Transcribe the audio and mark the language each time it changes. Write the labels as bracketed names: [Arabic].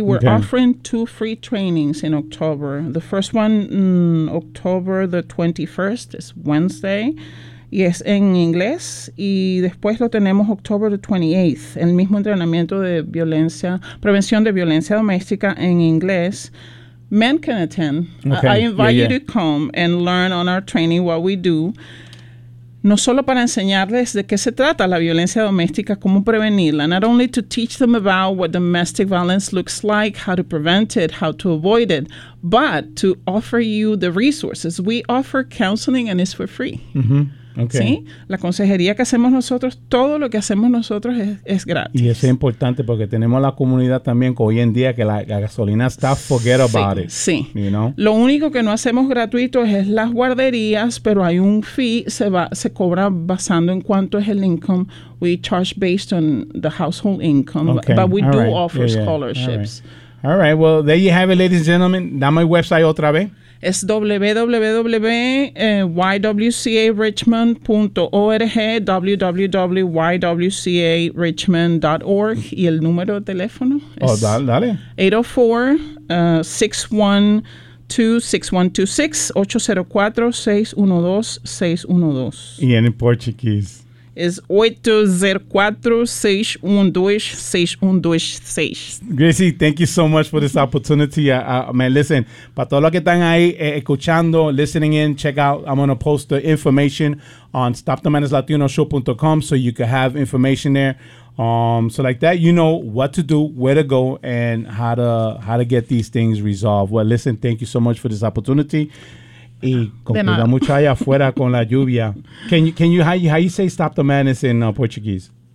[English] We're offering two free trainings in October. The first one, October the 21st, is Wednesday. [Spanish] Y es en inglés, y después lo tenemos [English] October the 28th, [Spanish] el mismo entrenamiento de violencia, prevención de violencia doméstica en inglés. [English] Men can attend. Okay. I invite you to come and learn on our training what we do. [Spanish] No solo para enseñarles de qué se trata la violencia doméstica, cómo prevenirla. [English] Not only to teach them about what domestic violence looks like, how to prevent it, how to avoid it, but to offer you the resources. We offer counseling and it's for free. Mm-hmm. Okay. [Spanish] Sí, la consejería que hacemos nosotros, todo lo que hacemos nosotros es gratis. Y eso es importante porque tenemos la comunidad también que hoy en día que la gasolina está, [English] forget about it. [Spanish] Sí, lo único que no hacemos gratuito es las guarderías, pero hay un fee, se cobra basando en cuánto es el income. [English] We charge based on the household income, but we offer scholarships. All right, well, there you have it, ladies and gentlemen. [Spanish] Dame el website otra vez. es www.ywcarichmond.org, www.ywcarichmond.org, y el número de teléfono es 804-612-6126, 804-612-612. Y en portugués. Es 804-612-6126. [English] Gracie, thank you so much for this opportunity. Man, listen, [Spanish] para todos los que están ahí escuchando, [English] listening in, check out, I'm going to post the information on StopTheManesLatinoShow.com so you can have information there. So like that, you know what to do, where to go, and how to get these things resolved. Well, listen, thank you so much for this opportunity. [Spanish] Y con la muchacha afuera con la lluvia. [English] Can you say stop the madness in Portuguese?